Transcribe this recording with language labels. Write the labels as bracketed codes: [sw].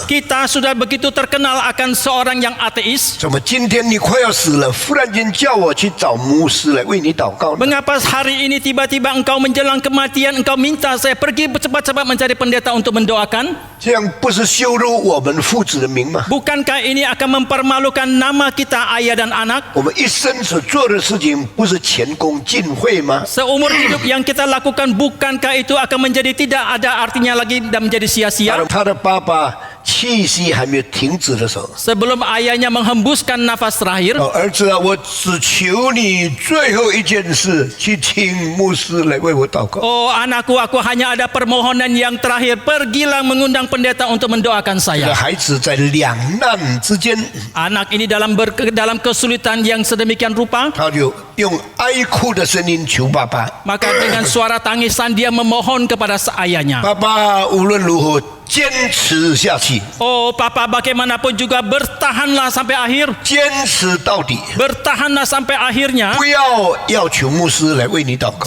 [id] Kita sudah begitu terkenal akan seorang yang ateis. [zh] 怎么今天你快要死了，忽然间叫我去找牧师来为你祷告呢？ [id] Mengapa hari ini tiba-tiba engkau menjelang kematian, engkau minta saya pergi cepat-cepat mencari pendeta untuk mendoakan? [zh] 这样不是羞辱我们父子的名吗？ [id] Bukankah ini akan mempermalukan nama kita ayah dan anak? [zh] 我们一生所做的事情不是前功尽废吗？ [id] Seumur hidup yang kita lakukan, bukankah itu akan menjadi tidak ada artinya lagi dan menjadi sia-sia? [zh] 他的爸爸气息还没有停止的时候， [id] Sebelum ayahnya menghembuskan nafas terakhir, [zh] 儿子啊，我只求你最后一件事，去请牧师来为我祷告。 [id] oh anakku, aku hanya ada permohonan yang terakhir, pergilah mengundang pendeta untuk mendoakan [zh] 这个 [id] saya. [zh] 孩子在两难之间， [id] Anak ini dalam kesulitan yang sedemikian rupa, [zh] 他就用哀哭的声音求爸爸。 [id] maka dengan suara tangisan dia memohon kepada ayahnya. [zh] 爸爸无论如何坚持下去， [id] Oh papa, bagaimanapun juga bertahanlah sampai akhir. [zh] 坚持到底， [id] Bertahanlah sampai akhirnya. [zh] 不要求牧师来为你祷告。